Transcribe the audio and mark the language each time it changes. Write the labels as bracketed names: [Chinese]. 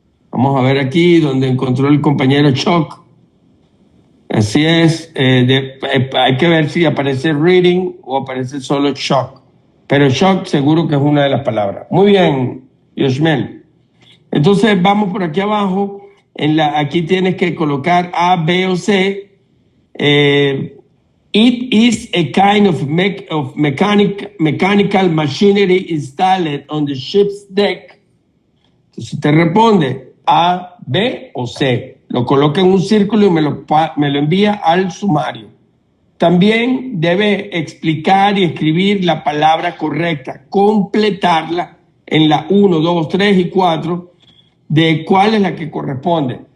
[Spanish] Vamos a ver aquí donde encontró el compañero shock. Así es. Hay que ver si aparece reading o aparece solo shock. Pero shock seguro que es una de las palabras. Muy bien, Yoshmel. Entonces vamos por aquí abajo. Aquí tienes que colocar A, B o C. [English] It is a kind of mechanical machinery installed on the ship's deck. [Spanish] Entonces te responde A, B o C. Lo coloca en un círculo y me lo envía al sumario. También debe explicar y escribir la palabra correcta, completarla en la 1, 2, 3 y 4 de cuál es la que corresponde.